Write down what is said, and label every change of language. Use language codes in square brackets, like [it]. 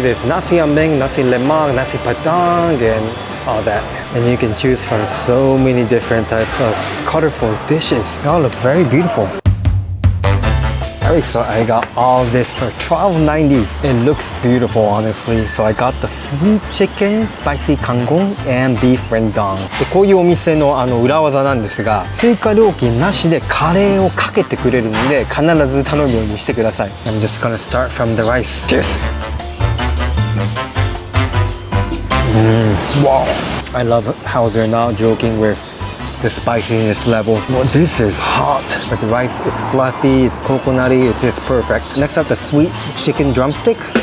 [en] There's nasi ambeng, nasi lemak, nasi padang, and all that. And you can choose from so many different types of colorful dishes. They all look very beautiful. Alright, so I got all this for $12.90. It looks beautiful, honestly. So I got the sweet chicken, spicy kangkong, and beef rendang. [ja] でこういうお店の裏技なんですが、追加料金なしでカレーをかけてくれるので、必ず頼むようにしてください。 [en] I'm just gonna start from the rice. Cheers! Wow! I love how they're not joking with the spiciness level. Well, this is hot, but the rice is fluffy, it's coconutty, it's just perfect. Next up, the sweet chicken drumstick.